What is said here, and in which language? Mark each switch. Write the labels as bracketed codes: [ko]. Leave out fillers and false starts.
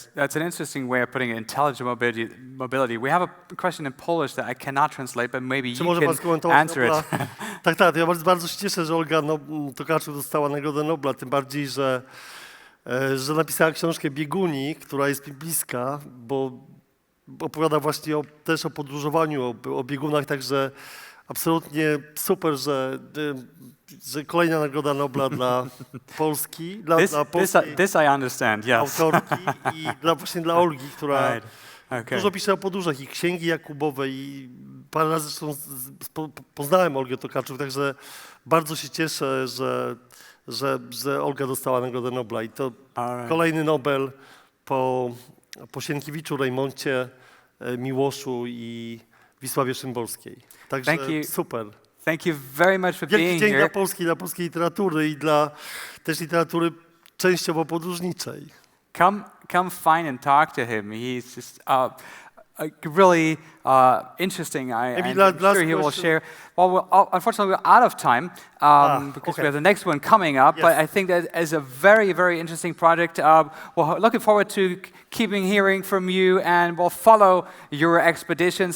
[en] That's an interesting way of putting it, intelligent mobility. We have a question in Polish that I cannot translate, but maybe you can answer it. [pl] Tak, ja bardzo się cieszę, że Olga Tokarczuk dostała Nagrodę Nobla, tym bardziej, że napisała książkę Bieguni, która jest mi bliska, bo opowiada właśnie też o podróżowaniu, o biegunach, także absolutnie super, że kolejna Nagroda Nobla dla Polski, dla polskiej [en] this I understand, yes. [pl] autorki i właśnie dla Olgi, która dużo pisze o podróżach, i księgi Jakubowe, i parę razy zresztą poznałem Olgę Tokarczuk, także bardzo się cieszę, że Olga dostała Nagrodę Nobla, i to kolejny Nobel po Sienkiewiczu, Rejmoncie, Miłoszu i Wisławie Szymborskiej. Także super. [en] Thank you very much for being here. [pl] Wielki dzień dla polskiej literatury i dla też literatury częściowo podróżniczej. [en] Come find and talk to him. He's just really interesting. I'm sure he will share. Well, unfortunately, we're out of time because we have the next one coming up. Yes. But I think that is a very, very interesting project. We're looking forward to hearing from you, and we'll follow your expeditions.